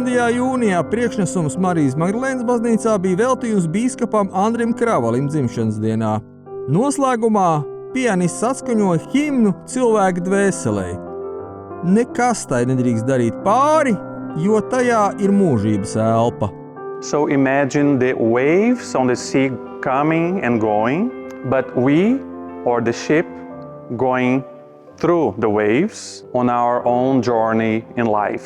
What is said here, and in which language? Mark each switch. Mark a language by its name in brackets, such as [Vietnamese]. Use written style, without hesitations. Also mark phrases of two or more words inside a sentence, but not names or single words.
[Latvian] jūnijā priekšnesums Marijas Magdalēnas baznīcā bija veltījums bīskapam Andrim Kravalim dzimšanas dienā. Noslēgumā pianists atskaņoja himnu cilvēku dvēselei. Nekas tai nedrīkst darīt pāri, jo tajā ir mūžības elpa. [English] So imagine the waves on the sea coming and going, but we, or the ship, going through the waves on our own journey in life.